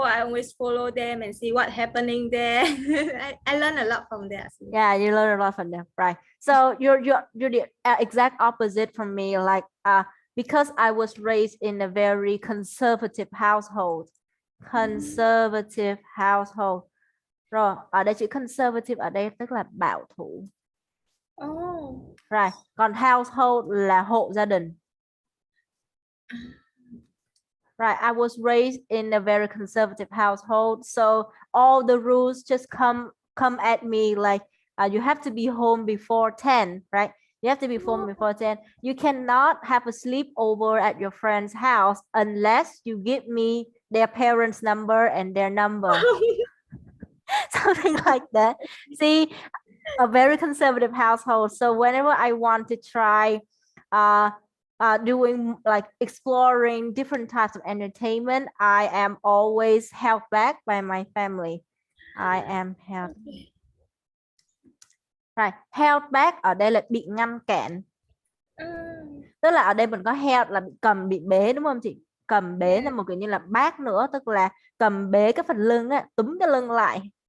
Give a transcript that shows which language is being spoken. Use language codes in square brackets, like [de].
[en] I always follow them and see what happening there. I learn a lot from there. Yeah, you learn a lot from them, right? So you're the exact opposite from me. Like because I was raised in a very conservative household. Conservative household. [vi] Rồi, ở đây chữ conservative ở đây tức là bảo thủ. [en] Oh. Right. [vi] Còn household là hộ gia đình. [en] Right. I was raised in a very conservative household, so all the rules just come at me like you have to be home before 10, right? You have to be home before 10. You cannot have a sleepover at your friend's house unless you give me their parents' number and their number. Something like that. See, a very conservative household. So whenever I want to try doing like exploring different types of entertainment, I am always held back by my family. I am held. Right. [vi] Held back ở đây là bị ngăn cản. Tức là ở đây mình có held là bị cầm, bị bế, đúng không chị? Cầm bế là một kiểu như là bác nữa, tức là cầm bế cái phần lưng á, túm cái lưng lại.